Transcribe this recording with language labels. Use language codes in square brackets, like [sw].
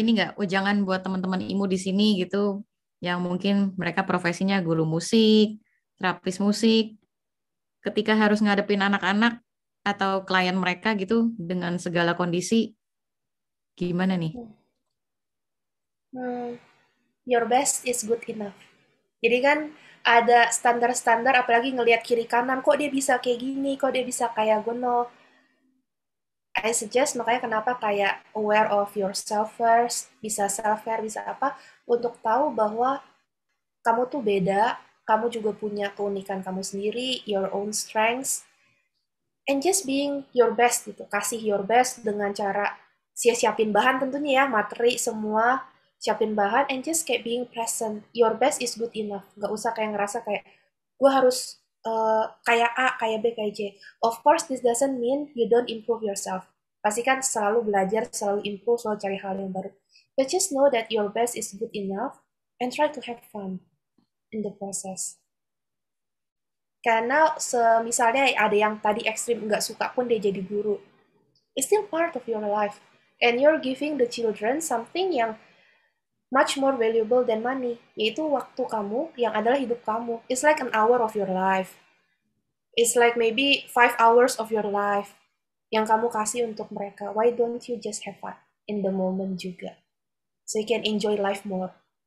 [id] ini nggak ujangan buat teman-teman IMU di sini gitu, yang mungkin mereka profesinya guru musik, terapis musik, ketika harus ngadepin anak-anak atau klien mereka gitu dengan segala kondisi, gimana nih? [en] Hmm, your best is good enough. [id] Jadi kan ada standar-standar, apalagi ngelihat kiri kanan, kok dia bisa kayak gini, kok dia bisa kayak gono. [en] I suggest [id] makanya kenapa kayak [en] aware of yourself first, [id] bisa self-care, bisa apa, untuk tahu bahwa kamu tuh beda, kamu juga punya keunikan kamu sendiri, [en] your own strengths, and just being your best [id] gitu, kasih [en] your best [id] dengan cara siapin bahan tentunya ya, materi semua, siapin bahan, [en] and just [id] kayak [en] being present, your best is good enough, [id] nggak usah kayak ngerasa kayak, gue harus kayak A, kayak B, kayak J. [en] Of course, this doesn't mean you don't improve yourself. [id] Pasti kan selalu belajar, selalu improve, selalu cari hal yang baru. [en] But just know that your best is good enough and try to have fun in the process. [id] Karena misalnya ada yang tadi ekstrim nggak suka pun dia jadi guru. [en] It's still part of your life. And you're giving the children something [id] yang [en] much more valuable than money, [id] yaitu waktu kamu yang adalah hidup kamu. [en] It's like an hour of your life. It's like maybe 5 hours of your life [id] yang kamu kasih untuk mereka. [en] Why don't you just have fun in the moment [id] juga? [en] So you can enjoy life more.